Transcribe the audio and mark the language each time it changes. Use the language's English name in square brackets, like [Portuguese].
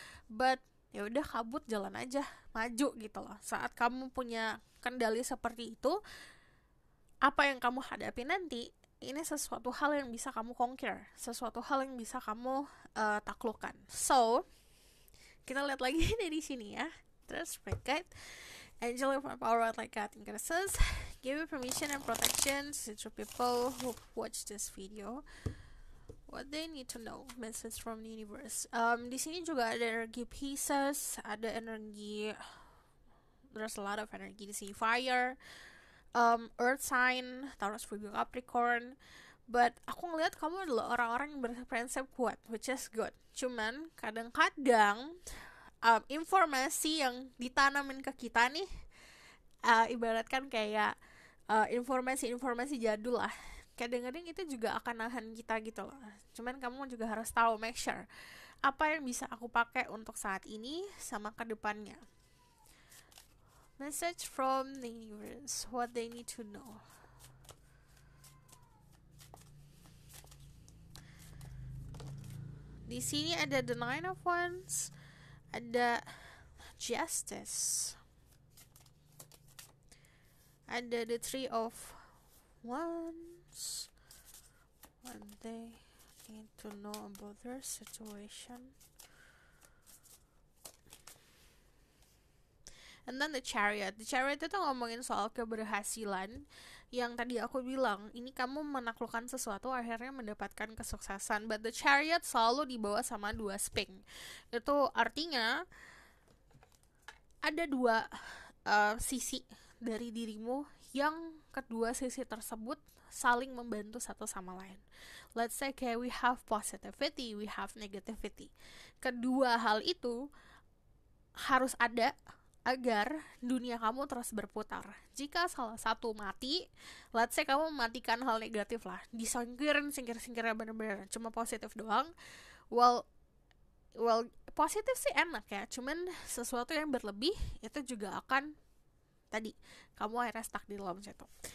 [Indonesian] But ya udah, kabut, jalan aja, maju gitu loh. Saat kamu punya kendali seperti itu, apa yang kamu hadapi nanti ini sesuatu hal yang bisa kamu conquer, sesuatu hal yang bisa kamu taklukkan. So kita lihat lagi dari sini ya. [English] Terus Guide Angel of Power like God in Crisis, give you permission and protection to people who watch this video. What they need to know, message from the universe. [Indonesian] Di sini juga ada energi Pisces, ada energi, [English] there's a lot of energy [Indonesian] di sini. [English] Fire, Earth sign, Taurus, Virgo, Capricorn. [Indonesian] But aku ngeliat kamu adalah orang-orang yang berprinsip kuat, [English] which is good. [Indonesian] Cuman kadang-kadang informasi yang ditanamin ke kita nih, ibaratkan kayak informasi-informasi jadul lah. Kadang-kadang itu juga akan nahan kita gitu loh. Cuman kamu juga harus tahu, make sure apa yang bisa aku pakai untuk saat ini sama ke depannya. [English] Message from the universe, what they need to know. [Indonesian] Di sini ada the Nine of Wands, ada Justice, ada the Three of Wands. [English] What they need to know about their situation. And then the Chariot. The Chariot [Indonesian] itu ngomongin soal keberhasilan. Yang tadi aku bilang, ini kamu menaklukkan sesuatu akhirnya mendapatkan kesuksesan. But the Chariot selalu dibawa sama dua spring. Itu artinya ada dua sisi dari dirimu, yang kedua sisi tersebut saling membantu satu sama lain. [English] Let's say kayak we have positivity, we have negativity. [Indonesian] Kedua hal itu harus ada agar dunia kamu terus berputar. Jika salah satu mati, [English] let's say [Indonesian] kamu mematikan hal negatif lah, disingkir-singkirnya bener-bener cuma positif doang, well positif sih enak ya, cuman sesuatu yang berlebih itu juga akan tadi kamu akhirnya stuck di dalam situ.